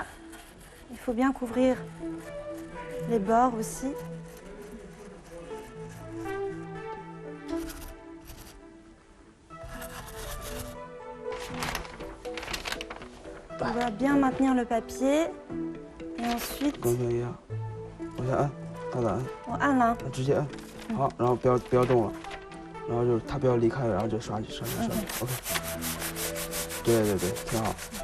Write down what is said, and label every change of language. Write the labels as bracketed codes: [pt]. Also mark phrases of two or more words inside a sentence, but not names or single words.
[fr] Il faut bien couvrir les bords aussi. On va bien maintenir le papier et ensuite. [zh] 刚才一样，往下按，大胆按。我按了。直接按。好，然后不要动了，然后就是它不要离开，然后就刷。OK。对对对，挺好。